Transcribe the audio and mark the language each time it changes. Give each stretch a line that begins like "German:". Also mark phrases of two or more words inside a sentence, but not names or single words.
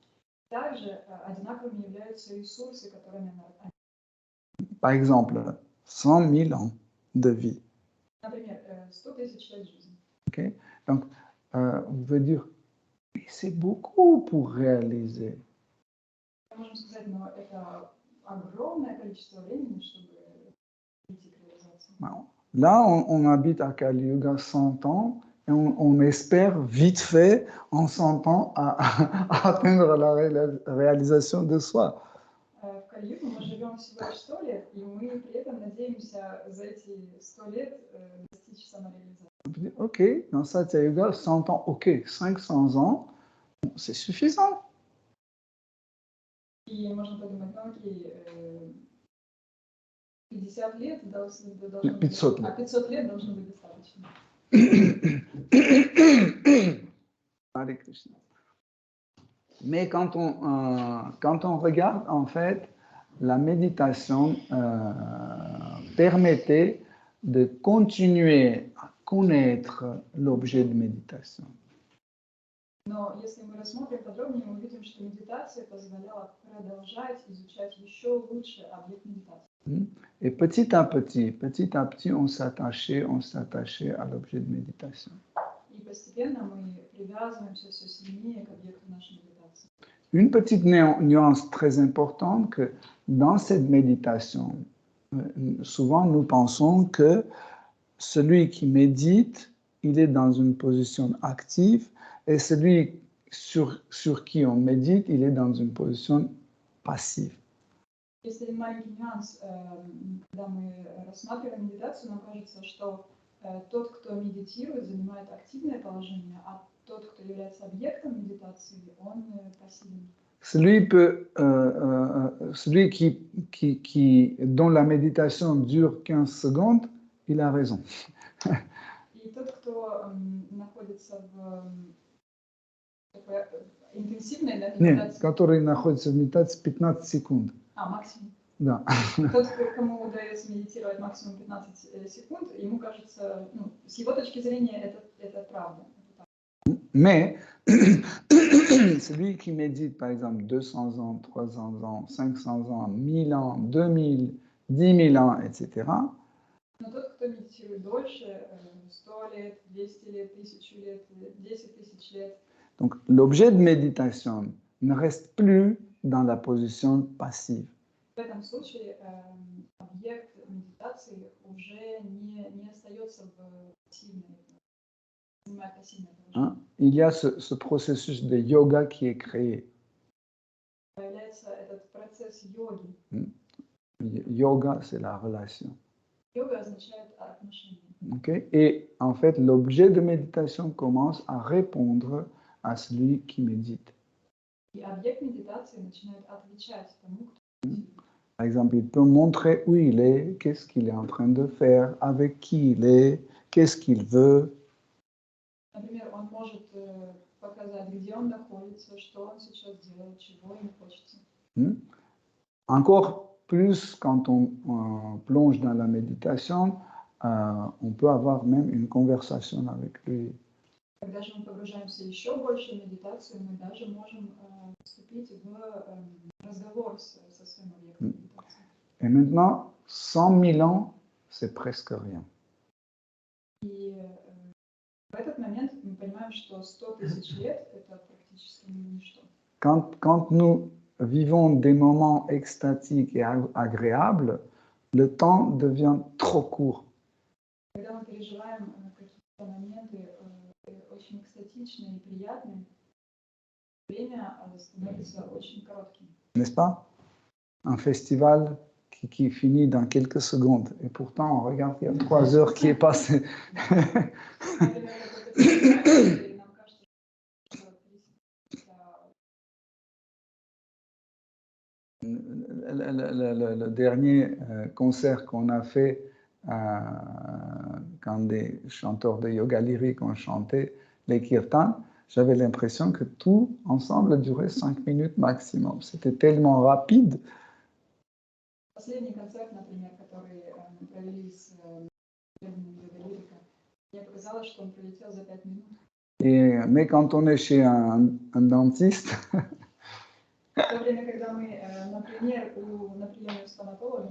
French: Par exemple, 100 000 ans de vie. Okay? Donc, vous pouvez dire, mais c'est beaucoup pour réaliser.
Russian: Можем сказать, но это огромное количество времени, чтобы прийти к реализации.
French: Là, on habite à Kali Yuga 100 ans et on espère vite fait, en 100 ans, à atteindre la réalisation de soi.
Russian: В Кали-Югу мы живем всего лишь 100 лет, и мы при этом надеемся за эти 100 лет достичь самореализации.
French: Ok, dans Satya Yuga, 100 ans, ok, 500 ans, c'est suffisant.
Russian: И можно подумать, ну окей, 50 лет должно быть, 500 лет. А 500 лет должно быть достаточно. Hare Krishna.
French: Mais quand on regarde, en fait, la méditation permettait de continuer à connaître l'objet de méditation.
Russian: Но если мы рассмотрим подробнее, мы увидим, что медитация позволяла продолжать изучать еще лучше объект медитации.
French: Et petit à petit, on s'attachait à l'objet de méditation.
Russian: И постепенно мы привязываемся все сильнее к объекту нашей méditation.
French: Une petite nuance très importante, que dans cette méditation, souvent nous pensons que celui qui médite, il est dans une position active, et celui sur qui on médite, il est dans une position passive.
Russian: Есть один маленький нюанс, когда мы рассматриваем медитацию, нам кажется, что тот, кто медитирует, занимает активное положение, а тот, кто является объектом медитации, он пассивен.
French: Celui dont la méditation dure 15 secondes, il a raison.
Russian: И тот, кто находится в такой интенсивной медитации... Который находится в медитации 15 секунд. Максимум. Да. Тот, кому удается медитировать максимум 15 секунд, ему кажется, ну, с его точки зрения, это правда.
French: Mais celui qui médite, par exemple, 200 ans, 300 ans, 500 ans, 1000 ans, 2000, 10 000 ans, etc.
Russian: Но тот, кто медитирует дольше, 100 лет, 200 лет, 1000 лет, 10 тысяч лет.
French: Donc, l'objet de méditation ne reste plus dans la position passive.
Russian: В этом случае объект медитации уже не остается в пассивной, занимает пассивное положение.
French: Il y a ce processus de yoga qui est créé.
Russian: Появляется этот процесс йоги.
French: Yoga, c'est la relation.
Russian: Йога означает отношения.
French: Okay? Et en fait, l'objet de méditation commence à répondre à celui qui médite.
Russian: И объект медитации начинает отвечать тому, кто медитирует.
French: Par exemple, il peut montrer où il est, qu'est-ce qu'il est en train de faire, avec qui il est, qu'est-ce qu'il veut.
Russian: Например, он может показать, где он находится, что он сейчас делает, чего ему хочется.
French: Encore plus quand on plonge dans la méditation, on peut avoir même une conversation avec lui.
Russian: Когда же мы погружаемся еще больше в медитацию, мы даже можем вступить в разговор со своим объектом медитации.
French: Et maintenant, 100 000 ans, c'est presque rien.
Russian: И в этот момент мы понимаем, что 100 тысяч лет – это практически ничто.
French: Quand nous vivons des moments extatiques et agréables, le temps devient trop court.
Russian: Когда мы переживаем какие-то моменты очень экстатичные и приятные, время становится очень коротким.
French: N'est-ce pas? Un festival qui finit dans quelques secondes. Et pourtant, on regarde, il y a 3 heures qui est passé. Le dernier concert qu'on a fait, quand des chanteurs de yoga lyrique ont chanté les kirtans, j'avais l'impression que tout ensemble durait 5 minutes maximum. C'était tellement rapide.
Russian: Последний концерт, например, который мы провели с йога-лирика, мне показалось, что он пролетел за 5 минут.
French: Mais quand on est chez un dentiste,
Russian: В то время, когда мы, например, на приеме у стоматолога,